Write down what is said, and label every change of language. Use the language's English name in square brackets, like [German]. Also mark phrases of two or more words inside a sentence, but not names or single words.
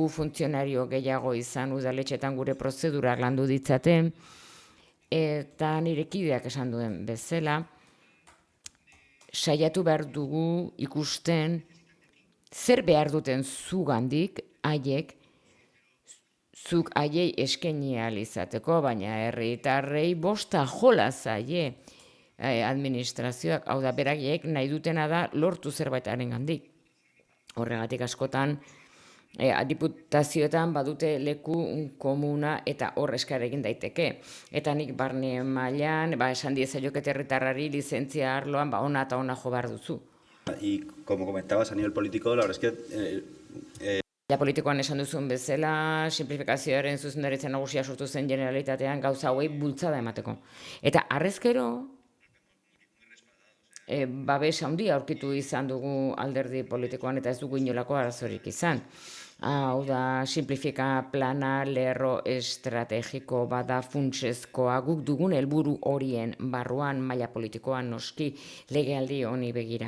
[Basque] funtzionario gehiago izan udaletxetan gure prozedurak landu ditzaten, eta nire kideak esan duen bezala, saiatu behar dugu ikusten zer behar duten zugandik haiek, zuk haiei eskaini ahal izateko, baina herritarrei bosta jola zaie administrazioak, hau da beraiek nahi dutena da lortu zerbaitarengandik. Horregatik askotan diputazioetan badute leku komuna eta hor eskar egin daiteke. Eta nik barne mailan, esan diezaioket herritarrari lizentzia arloan, ona eta ona jo behar duzu. [Spanish] Y como comentabas a nivel político, la verdad es que [Basque] Politikoan esan duzun bezala, simplifikazioaren zuzendaritza nagusia sortu zen Generalitatean gauza hauei bultzada emateko. Eta harrezkero, babes handia aurkitu izan dugu alderdi politikoan eta ez dugu inolako arazorik izan. Hau da, simplifika plana lerro estrategiko bada funtsezkoa guk dugun helburu horien barruan maila politikoan noski legealdi honi begira.